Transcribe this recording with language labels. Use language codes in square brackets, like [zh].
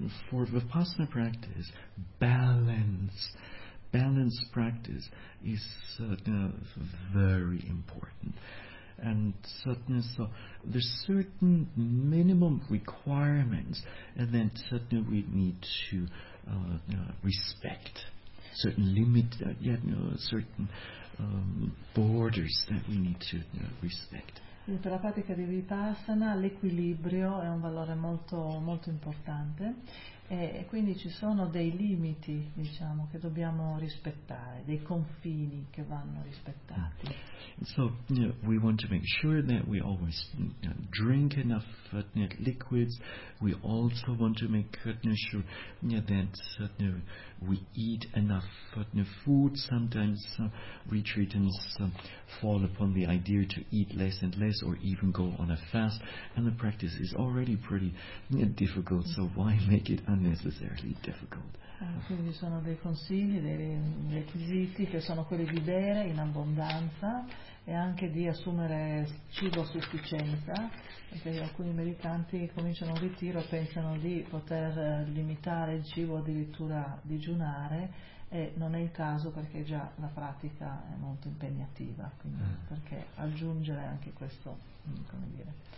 [en] For Vipassana practice, balance practice is very important, and certainly so there's certain minimum requirements, and then certainly we need to respect certain limits, certain borders that we need to respect. [it] Per la pratica di Vipassana l'equilibrio è un valore molto, molto importante, e quindi ci sono dei limiti, diciamo, che dobbiamo rispettare, dei confini che vanno rispettati. [en] So we want to make sure that we always drink enough liquids. We also want to make sure that we eat enough food. Sometimes retreatants fall upon the idea to eat less and less, or even go on a fast, and the practice is already pretty difficult, so why make it unnecessarily difficult? [it] Quindi sono dei consigli, dei requisiti che sono quelli di bere in abbondanza e anche di assumere cibo a sufficienza, perché alcuni meditanti cominciano un ritiro e pensano di poter limitare il cibo, addirittura digiunare, e non è il caso, perché già la pratica è molto impegnativa, quindi perché aggiungere anche questo, come dire,